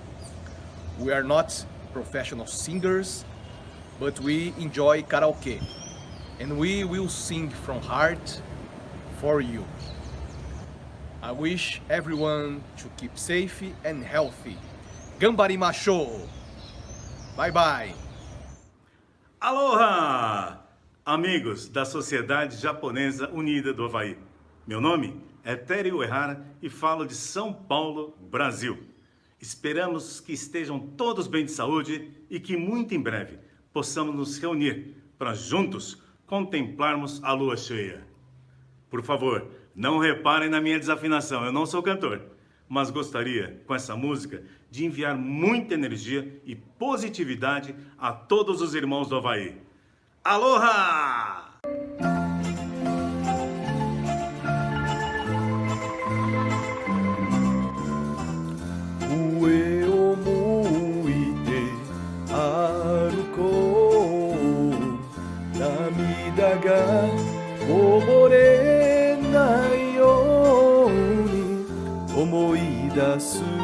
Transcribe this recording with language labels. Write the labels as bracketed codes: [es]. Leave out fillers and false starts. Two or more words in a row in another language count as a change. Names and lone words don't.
[en] We are not professional singers, but we enjoy karaoke, and we will sing from heart for you. I wish everyone to keep safe and healthy. Gambarimashou! Bye bye! Aloha! [pt] Amigos da Sociedade Japonesa Unida do Havaí. Meu nome é Tério Errara e falo de São Paulo, Brasil. Esperamos que estejam todos bem de saúde e que muito em breve possamos nos reunir para juntos contemplarmos a lua cheia. Por favor, não reparem na minha desafinação, eu não sou cantor, mas gostaria, com essa música, de enviar muita energia e positividade a todos os irmãos do Havaí. Aloha! [ja] 上を向いて歩こう涙がこぼれないように思い出す